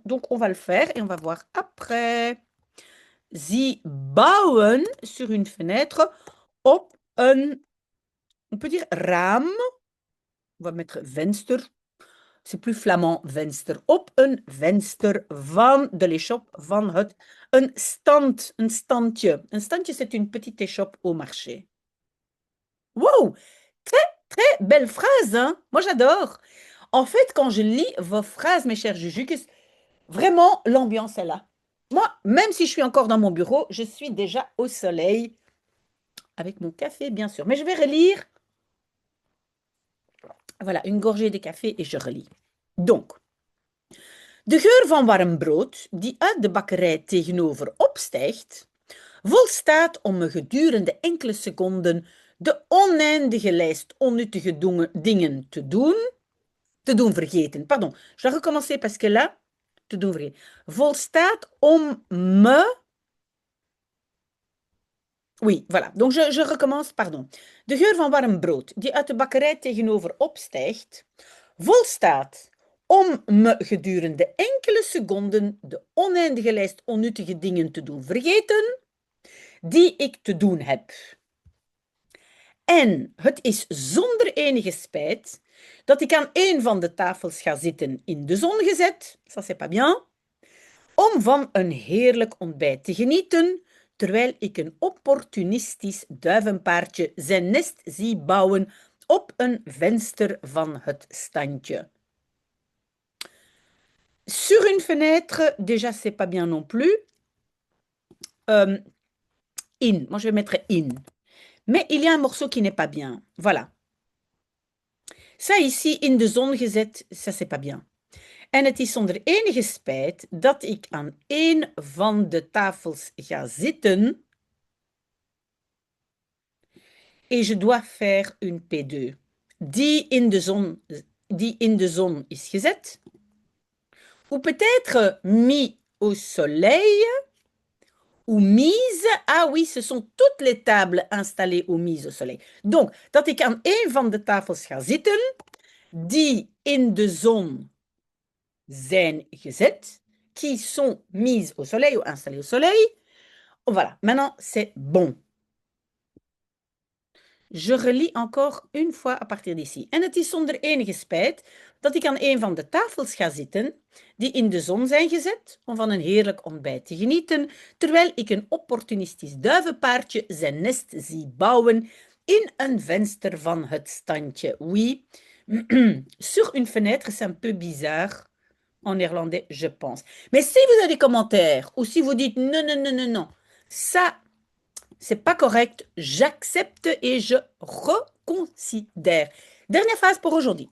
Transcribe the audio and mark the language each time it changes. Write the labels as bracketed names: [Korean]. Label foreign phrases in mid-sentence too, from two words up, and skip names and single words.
[French] Donc, on va le faire et on va voir après. [German] Sie bauen [French] sur une fenêtre [Dutch] op een, [French] on peut dire raam. On va mettre venster. C'est plus flamand, venster. [Dutch] Op een venster van de l'échoppe, van het. Een stand, een standje. Een standje, [French] c'est une petite échoppe au marché. Wow! Très belle phrase, hein? Moi, j'adore. En fait, quand je lis vos phrases, mes chers Jujuks, vraiment, l'ambiance est là. Moi, même si je suis encore dans mon bureau, je suis déjà au soleil, avec mon café, bien sûr. Mais je vais relire. Voilà, une gorgée de café et je relis. Donc, [Dutch] de geur van warm brood, die uit de bakkerij tegenover opstijgt, volstaat om me gedurende enkele seconden de oneindige lijst onnuttige dingen te doen vergeten. [French] Pardon, je dois recommencer parce que là, [Dutch] te doen vergeten. Volstaat om me... [French] Oui, voilà. Donc je recommence, pardon. [Dutch] De geur van warm brood die uit de bakkerij tegenover opstijgt, volstaat om me gedurende enkele seconden de oneindige lijst onnuttige dingen te doen vergeten die ik te doen heb. En het is zonder enige spijt dat ik aan een van de tafels ga zitten in de zon gezet, [French] ça c'est pas bien, [Dutch] om van een heerlijk ontbijt te genieten, terwijl ik een opportunistisch duivenpaardje zijn nest zie bouwen op een venster van het standje. [French] Sur une fenêtre, déjà c'est pas bien non plus. In, moi je vais mettre in. Mais il y a un morceau qui n'est pas bien. Voilà. Ça ici, [Dutch] in de zon gezet, [French] ça c'est pas bien. [Dutch] En het is zonder enige spijt dat ik aan een van de tafels ga zitten. [French] Et je dois faire une P2. [Dutch] Die in de zon is gezet. [French] Ou peut-être mis au soleil. Ou mise. Ah oui, ce sont toutes les tables installées ou mises au soleil. Donc, [Dutch] dat ik aan een van de tafels ga zitten, die in de zon zijn gezet, [French] qui sont mises au soleil ou installées au soleil. Voilà, maintenant c'est bon. Je relis encore une fois à partir d'ici. [Dutch] En het is zonder enige spijt dat ik aan een van de tafels ga zitten die in de zon zijn gezet om van een heerlijk ontbijt te genieten, terwijl ik een opportunistisch duivenpaardje zijn nest zie bouwen in een venster van het standje. [French] Oui, sur une fenêtre, c'est un peu bizarre. En néerlandais, je pense. Mais si vous avez des commentaires ou si vous dites non, non, non, non, non, ça, c'est pas correct, j'accepte et je reconsidère. Dernière phrase pour aujourd'hui.